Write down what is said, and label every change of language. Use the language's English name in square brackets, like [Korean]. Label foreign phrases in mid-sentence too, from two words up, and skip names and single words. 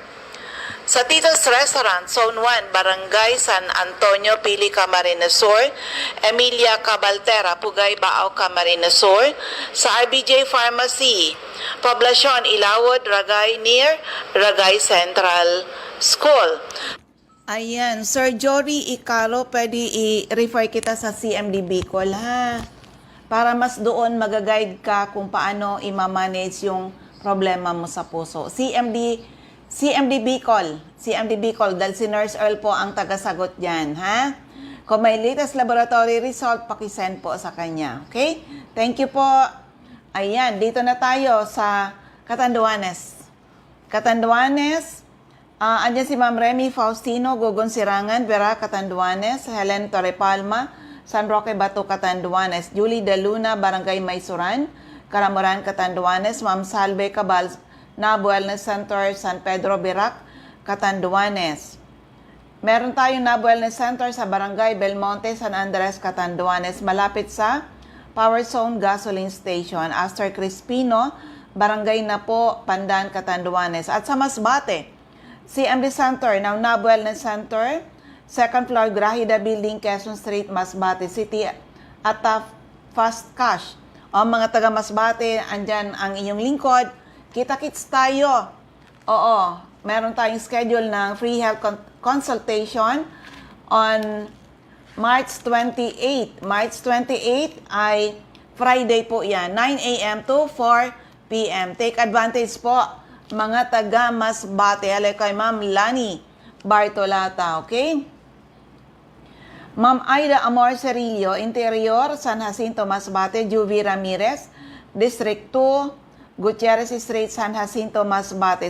[Filipino] Sa Tito's Restaurant, Zone 1, Barangay San Antonio, Pili, Camarines Sur. Emilia Cabaltera, Pugay, Baaw, Camarines Sur. Sa RBJ Pharmacy, Poblacion, Ilawod, Ragay, near Ragay Central School. Ayan, Sir Jory Icaro, pwede i-refer kita sa CMD Bicol, ha? Para mas doon magaguide ka kung paano i-manage yung problema mo sa puso. CMD Bicol, dahil si Nurse Earl po ang taga-sagot dyan, ha? Kung may latest laboratory result, pakisend po sa kanya, okay? [English] Thank you po. [Filipino] Ayan, dito na tayo sa Catanduanes. Andyan si Ma'am Remy Faustino, Gogon Sirangan, Vera, Catanduanes, Helen Torrepalma, San Roque, Bato, Catanduanes, Julie De Luna, Barangay Maysuran, Caramoran, Catanduanes, Ma'am Salve Cabal, NAB Wellness Center, San Pedro, Birac, Catanduanes. Meron tayong NAB Wellness Center sa Barangay Belmonte, San Andres, Catanduanes, malapit sa Power Zone Gasoline Station, Astor Crispino, Barangay Napo, Pandan, Catanduanes. At sa Masbate, CMD Center, now NAB Wellness Center, [English] second floor, [Filipino] Grahida Building, Quezon Street, Masbate City, at Fast Cash. O mga taga Masbate, andyan ang inyong lingkod. Kita-kits tayo. Oo, meron tayong schedule ng [English] free health consultation [Filipino] on March 28. March 28 ay Friday po yan. 9 a.m. to 4 p.m. [English] Take advantage [Filipino] po, mga taga Masbate. Halay kay Ma'am Lani Bartolata, okay? Ma'am Aida Amor Cerillo, Interior, San Jacinto, Masbate. Juvie Ramirez, District 2, Gutierrez Street, San Jacinto, Masbate.